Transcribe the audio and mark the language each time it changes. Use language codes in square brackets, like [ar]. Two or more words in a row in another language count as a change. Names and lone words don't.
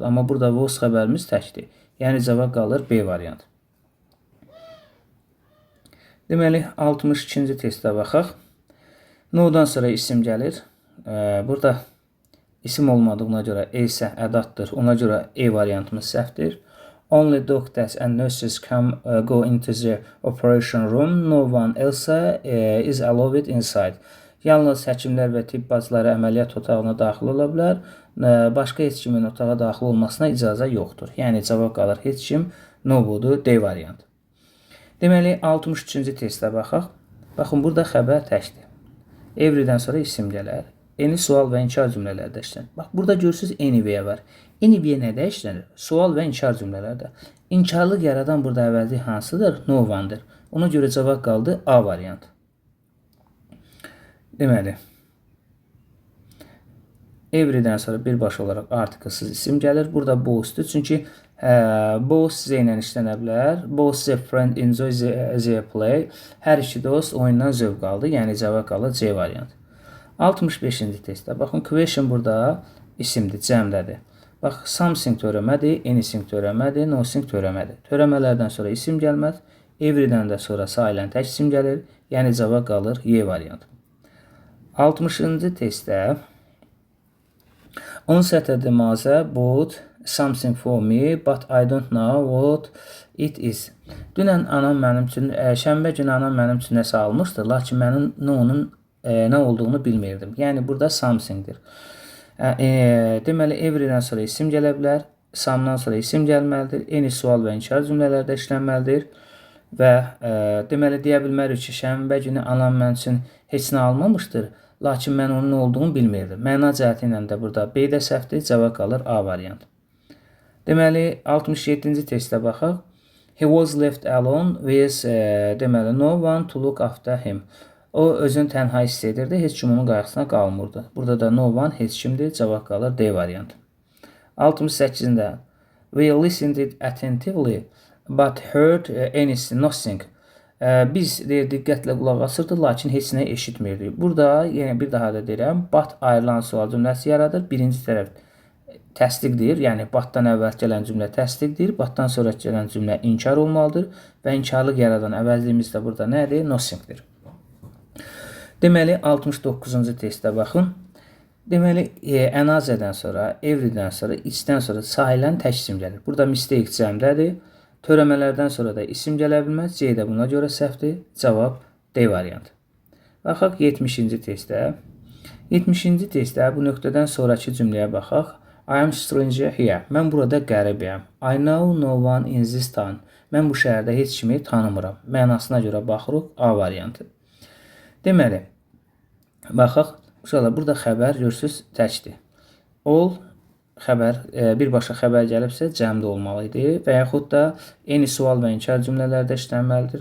[az] Amma burada was xəbərimiz təkdir. Yəni cavab qalır B variantı. Deməli, 62-ci testə baxaq. No-dan sonra isim gəlir. Burada isim olmadığına görə E isə ədatdır. Ona görə E variantımız səhvdir. [en] Only doctors and nurses go into the operation room. No one else is allowed inside. [az] Yalnız həkimlər və tibb bacıları əməliyyat otağına daxil ola bilər. Başqa heç kimin otağa daxil olmasına icazə yoxdur. Yəni cavab qalır heç kim. No budur, D variantı. Deməli 63-cü testə baxaq. Baxın burada xəbər təkdir. Everydən sonra isim gələr. Eni sual və inkar cümlələrdə işlənir. Bax burada görürsüz anyway var. Anyway nədə işlənir? Sual və inkar cümlələrdə. İnkarlıq yaradan burada əvəzli hansıdır? [en] No one-dır. [az] Ona görə cavab qaldı A variantı. Deməli everydən sonra birbaşa olaraq artiklsız isim gəlir. Burada both'dur. Çünki both Z ilə işlənə bilər. [en] Both the friend enjoy the play. [az] Hər iki dost oyundan zövq aldı. Yəni cavab qalır C variantı. 65-ci testdə. Baxın, question burada isimdir, cəmdədir. Bax, something törəmədir, anything törəmədir, nothing törəmədir. Törəmələrdən sonra isim gəlməz. Everydən də sonra sayılən tək isim gəlir. Yəni cavab qalır Y variantı. 60-cı testdə [en] on Saturday Mazə bought something for me, but I don't know what it is. [az] Dünən anam mənim üçün, şənbə günü anam mənim üçün nəsə almışdı, lakin mənim onun nə olduğunu bilmirdim. Yəni burada somethingdir. Deməli everydən sonra isim gələ bilər, somedan sonra isim gəlməlidir, any sual və inkar cümlələrdə işlənməlidir və deməli deyə bilmərik ki, şənbə günü anam mənim üçün heç nə almamışdır, lakin mən onun nə olduğunu bilmirdim. Məna cəhəti ilə də burada B də səhvdir, cavab qalır A variantı. Deməli 67-ci testə baxaq. [en] He was left alone with deməli no one to look after him. [az] O özünü tənha hiss edirdi, heç kim onun qayğısına qalmırdı. Burada da [en] no one [az] heç kimdir, cavab qalır D variantı. [en] 68-də we listened attentively but heard nothing. [az] Biz diqqətlə qulaq asırdıq, lakin heç nə eşitmirdik. Burada yenə bir daha da deyirəm, but ayrılan sual cümləsi yaradır. Birinci tərəf təsdiqdir, yəni batdan əvvəl gələn cümlə təsdiqdir, batdan sonra gələn cümlə inkar olmalıdır və inkarlıq yaradan əvəzliyimiz də burada nədir? Nothingdir. Deməli 69-cu testə baxın. Deməli ənazədən sonra, everydən sonra, içdən sonra sayılən tək isim gəlir. Burada mistake cəmdədir. Törəmələrdən sonra da isim gələ bilməz. C də buna görə səhvdir. Cavab D variantı. Baxaq 70-ci testə. 70-ci testdə bu nöqtədən sonraki cümləyə baxaq. [en] I am stranger here. [az] Mən burada qəribəyəm. [en] I know no one in this town. [az] Mən bu şəhərdə heç kimi tanımıram. Mənasına görə baxırıq A variantı. Deməli, baxaq. Burada xəbər görürsüz təkdir. All xəbər, birbaşa xəbər gəlibsə cəmdə olmalı idi və yaxud da eyni sual və inkar cümlələrdə işlənməlidir.